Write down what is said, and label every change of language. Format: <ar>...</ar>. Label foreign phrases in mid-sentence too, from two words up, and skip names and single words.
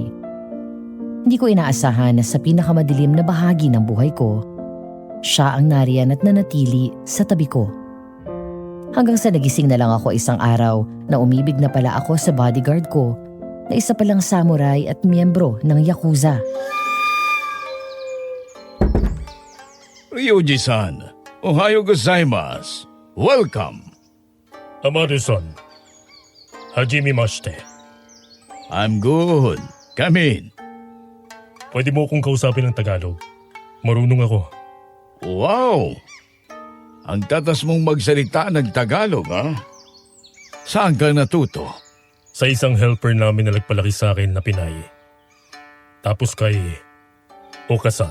<tl>Hindi ko inaasahan na sa pinakamadilim na bahagi ng buhay ko, siya ang nariyan at nanatili sa tabi ko. Hanggang sa nagising na lang ako isang araw na umibig na pala ako sa bodyguard ko na isa palang samurai at miyembro ng Yakuza.</tl> <ja>Ryuji-san, おはようございます.</ja> <en>Welcome.</en> <ja>Amado-san, hajimemashite.</ja> <en>I'm good. Come in.</en> <tl>Pwede mo akong kausapin ng Tagalog. Marunong ako. Wow! Ang tatas mong magsalita ng Tagalog, ha? Saan ka natuto? Sa isang helper namin na nagpalaki sa akin na Pinay. Tapos kay Okasan.</tl>